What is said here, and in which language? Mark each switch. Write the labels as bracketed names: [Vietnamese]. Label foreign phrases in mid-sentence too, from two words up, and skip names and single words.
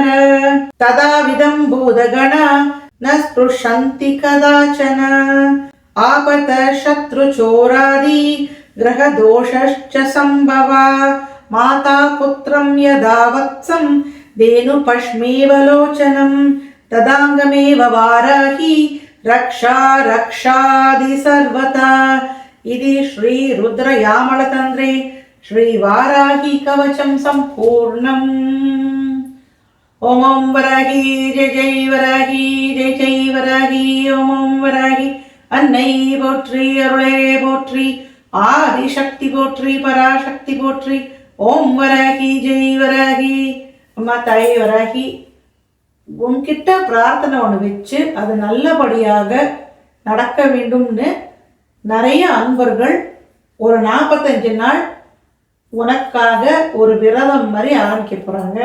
[Sanskrit] तदाविदं भूतगणा न स्पृशन्ति कदाचन आपत शत्रुचोरादि ग्रहदोषश्च सम्भवा माता पुत्रं यदा वत्सं धेनुपश्मेव लोचनं तदाङ्गमेव वाराही रक्षा रक्षादि सर्वथा इति श्री रुद्रयामलतन्त्रे श्री वाराही कवचं सम्पूर्णम् ओम ओम वराही जय वराही जय वराही ओम ओम वराही अन्नै [Tamil] போற்றி அருளே போற்றி ஆதிசக்தி போற்றி பராசக்தி போற்றி ஓம் வராகி ஜெய் வராகி அம்மா தாய் வராகி உன்கிட்ட பிரார்த்தனை ஒன்று வச்சு அது நல்லபடியாக நடக்க வேண்டும்னு நிறைய அன்பர்கள் ஒரு 45 நாள் உனக்காக ஒரு விரதம் மாதிரி ஆரம்பிக்க போகிறாங்க.